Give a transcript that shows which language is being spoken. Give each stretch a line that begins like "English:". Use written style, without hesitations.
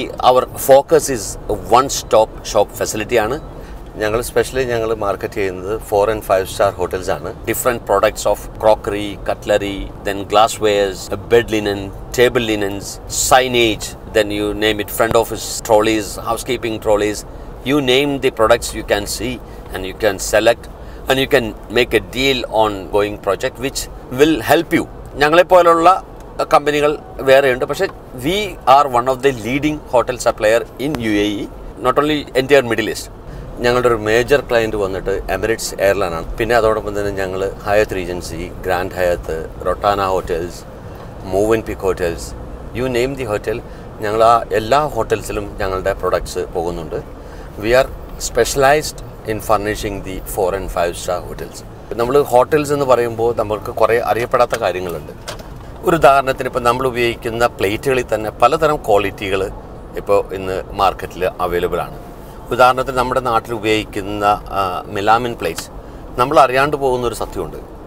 English: അവർ focus is 1 stop shop ഫെസിലിറ്റിയാണ്.
Malayalam: ഞങ്ങൾ market ചെയ്യുന്നത് 4 and 5 star hotels ആണ്.
English: Different products of crockery, cutlery, then glass wares, bed linen, table linens, signage, then you name it, front office trolleys, house keeping trolleys. You name the products you can see and you can select and you can make a deal on going project which will help you.
Malayalam: ഞങ്ങളെ പോലുള്ള കമ്പനികൾ വേറെയുണ്ട്. പക്ഷേ
English: we are one of the leading hotel supplier in UAE, not only entire Middle East.
Malayalam: ഞങ്ങളുടെ ഒരു major client വന്നിട്ട് Emirates airline ആണ്. പിന്നെ അതോടൊപ്പം തന്നെ ഞങ്ങൾ ഹയത്ത് Regency, grand ഹയത്ത്, Rotana hotels, മൂവൻ pick hotels,
English: you name the hotel,
Malayalam: ഞങ്ങൾ ആ എല്ലാ ഹോട്ടൽസിലും ഞങ്ങളുടെ പ്രൊഡക്ട്സ് പോകുന്നുണ്ട്.
English: We are specialized in furnishing the 4 and 5 star hotels.
Malayalam: നമ്മൾ ഹോട്ടൽസ് എന്ന് പറയുമ്പോൾ നമ്മൾക്ക് കുറേ അറിയപ്പെടാത്ത കാര്യങ്ങളുണ്ട്. ഒരു ഉദാഹരണത്തിന് ഇപ്പോൾ നമ്മൾ ഉപയോഗിക്കുന്ന പ്ലേറ്റുകളിൽ തന്നെ പലതരം ക്വാളിറ്റികൾ ഇപ്പോൾ ഇന്ന് മാർക്കറ്റിൽ അവൈലബിൾ ആണ്. ഉദാഹരണത്തിന് നമ്മുടെ നാട്ടിൽ ഉപയോഗിക്കുന്ന മെലാമിൻ പ്ലേറ്റ്സ്, നമ്മൾ അറിയാണ്ട് പോകുന്നൊരു സത്യമുണ്ട്.